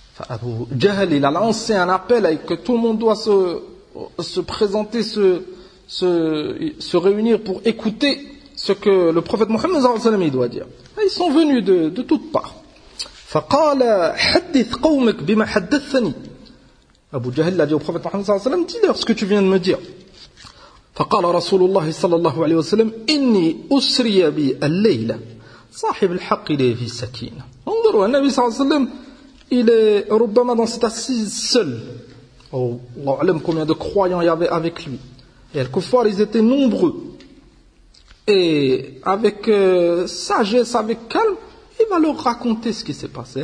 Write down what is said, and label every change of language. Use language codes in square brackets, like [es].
[fr] Abu Jahl, il a lancé un appel et que tout le monde doit se présenter, se réunir pour écouter ce que le prophète Mohammed sallallahu alayhi wa sallam doit dire. Ils sont venus de toutes parts. [ar] فَقَالَ حَدِّثْ قَوْمِكْ بِمَا حَدَّثَنِي [fr] Abu Jahl l'a dit au prophète Mohammed sallallahu alayhi wa sallam, dis-leur ce que tu viens de me dire. [ar] فقال رسول الله صلى الله عليه وسلم إني أسري بي الليلة صاحب الحق إليه في السكينة. انظروا النبي صلى الله عليه وسلم [fr] il est probablement dans cette assise seul. Allah alam combien de croyants il y avait avec lui. Et les kuffar, ils étaient nombreux. Et avec sagesse, avec calme, il va leur raconter ce qui s'est passé.